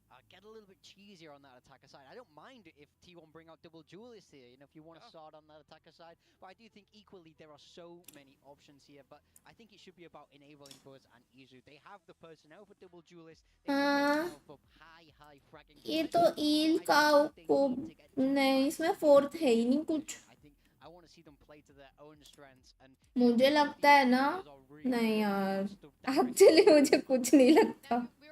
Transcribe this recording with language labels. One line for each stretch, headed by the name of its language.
English: get a little bit cheesier on that attacker side. I don't mind it if T1 bring out double duelists here, you know, if you want to start on that attacker side. But I do think equally there are so many options here. But I think it should be about enabling Buzz and Izu. They have the personnel for double duelists. They have the personnel for high fragging.
Hindi: ये तो ईल का को नहीं, इसमें fourth है ही नहीं कुछ।
English: I want to see them play to their own strengths. And
Hindi: मुझे लगता है ना, नहीं यार एक्चुअली मुझे कुछ नहीं लगता।